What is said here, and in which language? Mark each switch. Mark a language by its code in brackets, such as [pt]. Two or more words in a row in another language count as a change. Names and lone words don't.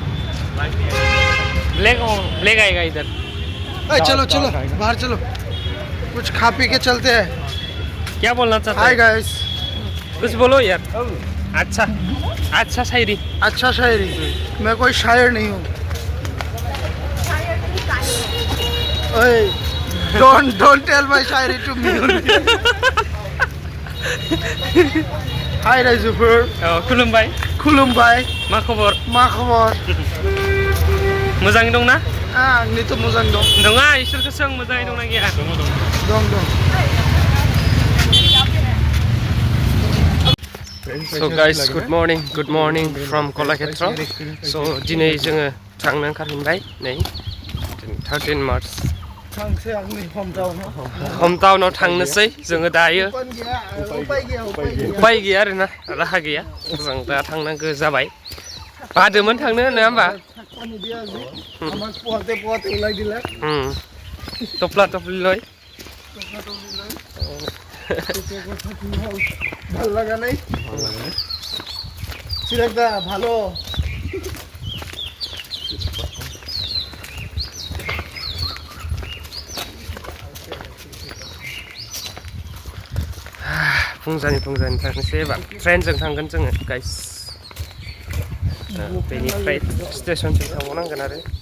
[hi] ब्लैक आएगा इधर चलो चलो बाहर चलो कुछ खा पी के चलते हैं क्या बोलना चाहते हाय हैं गाइस कुछ बोलो यार अच्छा अच्छा शायरी अच्छा शायरी मैं कोई शायर नहीं हूँ [en] don't tell my [hi] शायरी to me हाय राइजुफोर [brx] खुलुमबाय खुलुमबाय मा खबर मा खबर मोजाङै दंना आंनिथ' मोजां दं नङा इसोरखौसो आं मोजाङै दंना गैया दं [en] So guys, good morning from Kokrajhar. [brx] So दिनै जोङो थांनो ओंखारफिनबाय नै 13 मार्च थांसै आंनि हम टाउनाव थांनोसै जोङो दायो उपाय गैया आरोना राहा गैया जों दा थांनांगौ जाबाय बादोंमोन थांनो नङा होमबा टपला टपलि लय [bn] ভালো লাগা নাই চিরাগ দা ভালো [brx] फुंजानि थांनोसै एबा ट्रेनजों थांगोन जोङो गाइस बेनिफ्राय स्टेशनसिम थांबावनांगोन आरो